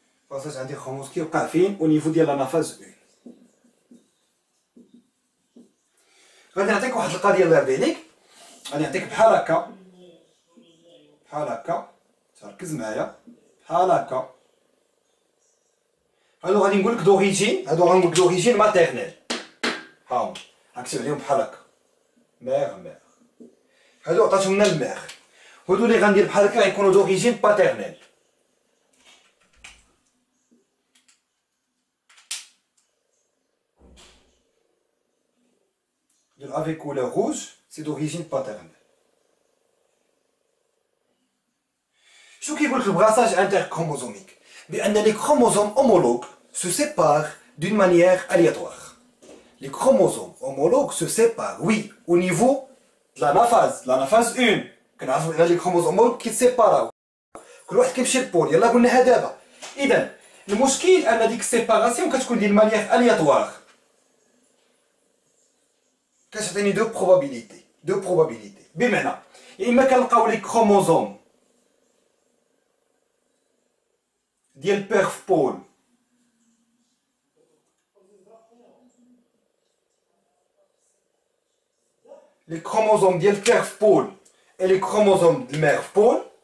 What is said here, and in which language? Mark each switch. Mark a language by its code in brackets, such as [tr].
[fr] Brassage interchromosomique [ar] يوقع فين؟ [fr] au niveau ديال l'anaphase 1. [ar] غادي نعطيك واحد القضية الله يرضي عليك. غادي نعطيك بحال هكا. تركز معايا. بحال هكا. هادو غادي نقول لك دوريجين ماتيرنيل. هاهم غنكتب عليهم بحال هكا ميغ. هادو عطاتهم لنا الميغ. هادو اللي غندير بحال هكا غيكونوا دوريجين باتيرنيل. [fr] avec couleur rouge, c'est d'origine paternelle. [ar] شو كيقول لك البراساج [fr] interchromosomique؟ بأن les chromosomes homologues se séparent d'une manière aléatoire. Les chromosomes homologues se séparent, oui, au niveau de l'anaphase 1. [ar] كنعرفوا بأن [fr] les chromosomes homologues [ar] كيتسيباراو. كل واحد كيمشي لبول، يلاه قلناها دابا. إذا المشكل أن ديك السيباراسيون كتكون ديال مانيير aléatoire. كتعطيني دو بروبابيليتي. بمعنى يا إما كنلقاو لي كروموزوم ديال بير في بول les chromosomes ديال père في بول [fr] et les chromosomes de mère [ar] في بول.